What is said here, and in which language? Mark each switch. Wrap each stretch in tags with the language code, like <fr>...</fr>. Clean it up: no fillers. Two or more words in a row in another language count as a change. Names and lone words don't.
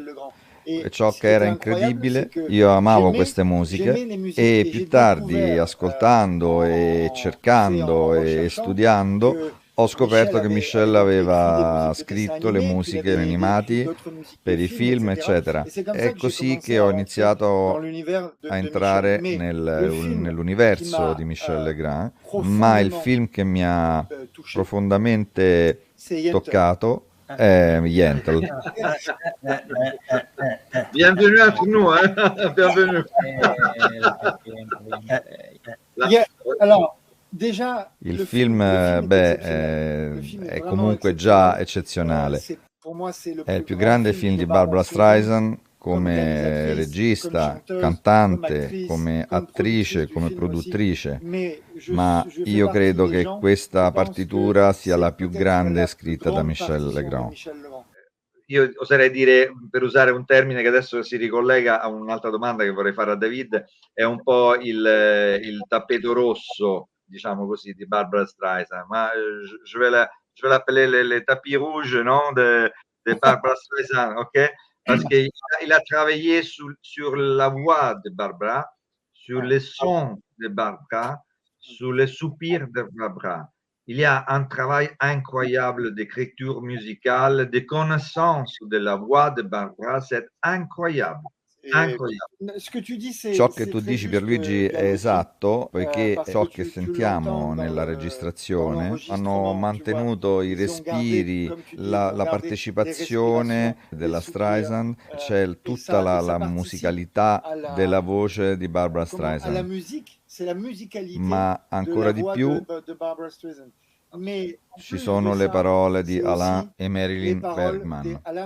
<it>E ciò che era incredibile, io amavo queste musiche e più tardi, ascoltando e cercando e studiando, ho scoperto che Michel aveva scritto le musiche animati per i film, eccetera. È così che ho iniziato a entrare nell'universo di Michel Legrand, ma il film che mi ha profondamente toccato è Yentl.</it> <fr>Bienvenue à nous, bienvenue. Alors, déjà,</fr> <it>il film è comunque già eccezionale. È il più grande film di Barbra Streisand come regista, cantante, come attrice, come produttrice, ma io credo che questa partitura sia la più grande scritta da Michel Legrand. Io oserei dire, per usare un termine che adesso si ricollega a un'altra domanda che vorrei fare a David, è un po' il tappeto rosso, diciamo così, di Barbra Streisand, ma</it> <fr>je vais l'appeler le tapis rouges, non, de Barbra Streisand, ok? Parce qu'il a travaillé sur la voix de Barbra, sur les sons de Barbra, sur les soupirs de Barbra. Il y a un travail incroyable d'écriture musicale, de connaissance de la voix de Barbra, c'est incroyable.</fr> <it>Ciò che tu dici, Pierluigi, è esatto, poiché ciò che sentiamo nella registrazione hanno mantenuto i respiri, la partecipazione della Streisand, c'è tutta la musicalità della voce di Barbra Streisand, ma ancora di più ci sono le parole di Alain e Marilyn Bergman.</it>